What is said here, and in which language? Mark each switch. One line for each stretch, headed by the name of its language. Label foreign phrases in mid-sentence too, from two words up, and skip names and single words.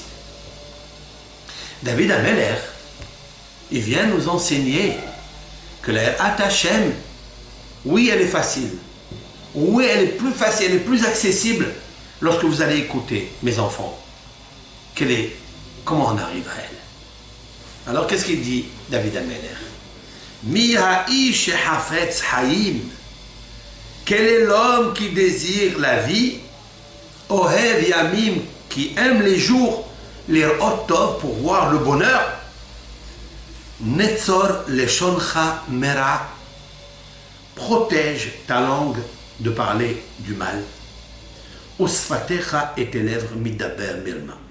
French: David Ameller, il vient nous enseigner que la
Hebrew: יראת השם,
French: oui, elle est facile. Oui, elle est plus facile, elle est plus accessible lorsque vous allez écouter, mes enfants. Comment on arrive à elle? Alors, qu'est-ce qu'il dit, David Ameller?
Hebrew: מי האיש החפץ חיים.
French: Quel est l'homme qui désire la vie?
Hebrew: אוהב ימים,
French: qui aime les jours, les otov, pour voir le bonheur.
Hebrew: נצור לשונך מרע.
French: Protège ta langue de parler du mal. Usfatecha et tes lèvres
Hebrew: מדבר מרמה.